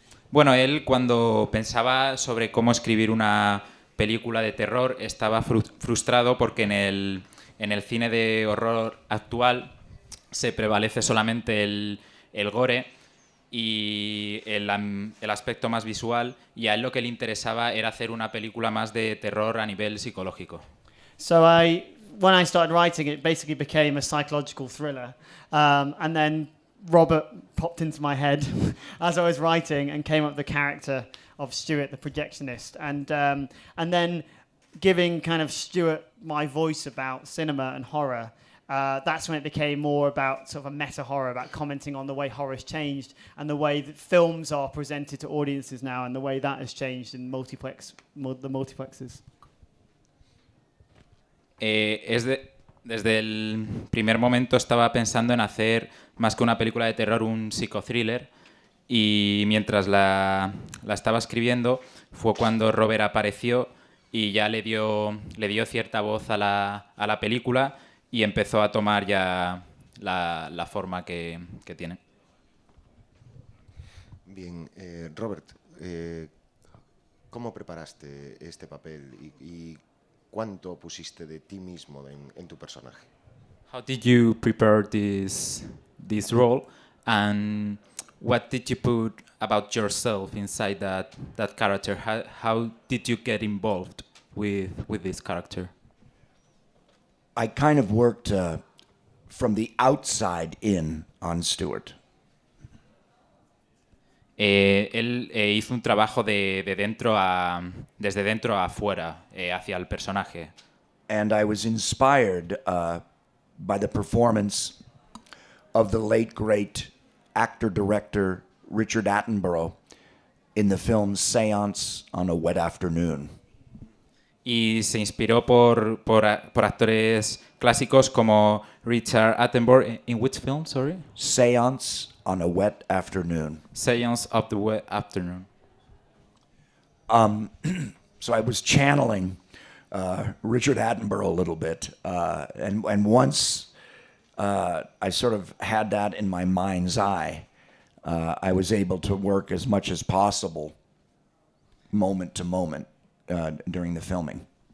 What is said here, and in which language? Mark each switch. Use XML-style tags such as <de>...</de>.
<es>Bueno, él cuando pensaba sobre cómo escribir una película de terror estaba frustrado porque en el cine de horror actual se prevalece solamente el gore y el aspecto más visual, y a él lo que le interesaba era hacer una película más de terror a nivel psicológico.</es> <en>So when I started writing, it basically became a psychological thriller, and then Robert popped into my head as I was writing and came up with the character of Stuart, the projectionist, and then giving kind of Stuart my voice about cinema and horror. That's when it became more about sort of a meta horror, about commenting on the way horror has changed and the way that films are presented to audiences now, and the way that has changed in the multiplexes.</en> <es>Desde el primer momento estaba pensando en hacer más que una película de terror, un psicothriller, y mientras la estaba escribiendo fue cuando Robert apareció y ya le dio cierta voz a la película y empezó a tomar ya la forma que tiene. Bien, Robert, ¿cómo preparaste este papel y cuánto pusiste de ti mismo en tu personaje?</es> <en>How did you prepare this role, and what did you put about yourself inside that character? How did you get involved with this character? I kind of worked from the outside in on Stuart.</en> <es>Él hizo un trabajo desde dentro a afuera, hacia el personaje.</es> <en>And I was inspired by the performance of the late, great actor-director Richard Attenborough in the film Seance on a Wet Afternoon.</en> <es>Y se inspiró por actores clásicos como Richard Attenborough.</es> <en>In which film, sorry? Seance on a Wet Afternoon. Seance of the Wet Afternoon. So I was channeling Richard Attenborough a little bit. And once I sort of had that in my mind's eye, I was able to work as much as possible, moment to moment, during the filming.</en>